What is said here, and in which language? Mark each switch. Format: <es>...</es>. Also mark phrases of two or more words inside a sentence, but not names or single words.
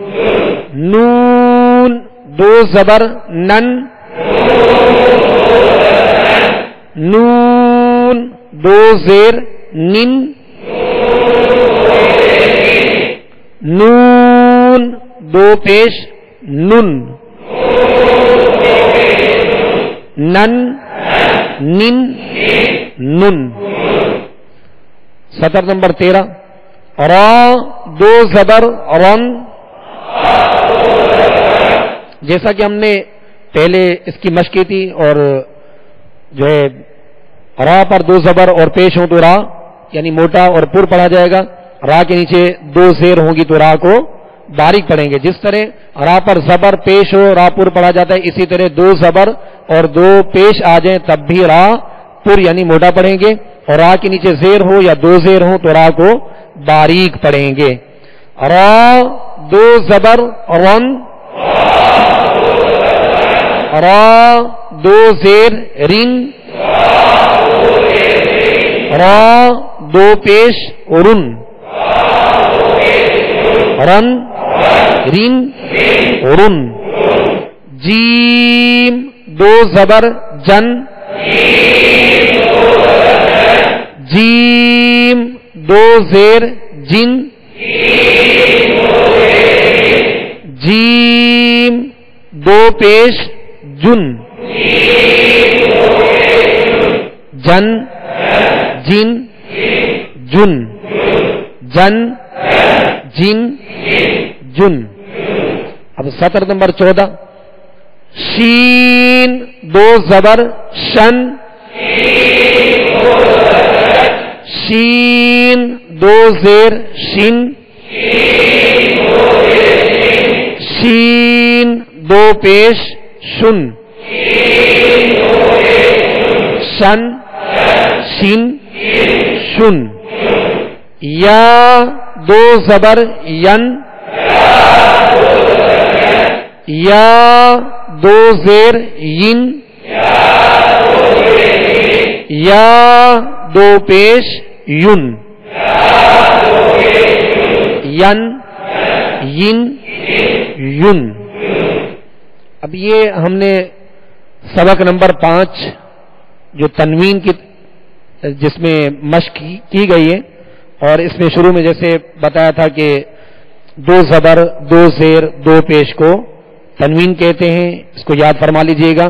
<ur>نون دو زبر نن نون دو زیر نن نون دو پیش نن نن نن نن. سطر نمبر 13 را دو زبر رن. جیسا کہ ہم نے پہلے اس کی مشق کی تھی، اور جو ہے را پر دو زبر اور پیش ہوں تو را یعنی موٹا اور پر پڑھا جائے گا، را کے نیچے دو زیر ہوں گی تو را کو باریک پڑھیں گے. جس طرح را پر زبر پیش ہو را پر پڑھا جاتا ہے، اسی طرح دو زبر اور دو پیش آ جائیں تب بھی را پر یعنی موٹا پڑھیں گے، اور را کے نیچے زیر ہو یا دو زیر ہو تو را کو باریک پڑھیں گے. را دو زبر رن را دو زیر رن را دو پیش رن رن رن رن. جیم دو زبر جن جیم دو زیر جن جیم دو پیش جن جن جن جن جن جن جن. اب سطر نمبر 14 شین دو زبر شن شین دو زیر شن شین دو پیش شن شن شن شن. یا دو زبر ین یا دو زیر ین یا دو پیش یون ین ین یون. اب یہ ہم نے سبق نمبر 5 جو تنوین کی جس میں مشق کی گئی ہے، اور اس میں شروع میں جیسے بتایا تھا کہ دو زبر دو زیر دو پیش کو تنوین کہتے ہیں، اس کو یاد فرما لیجئے گا.</ur>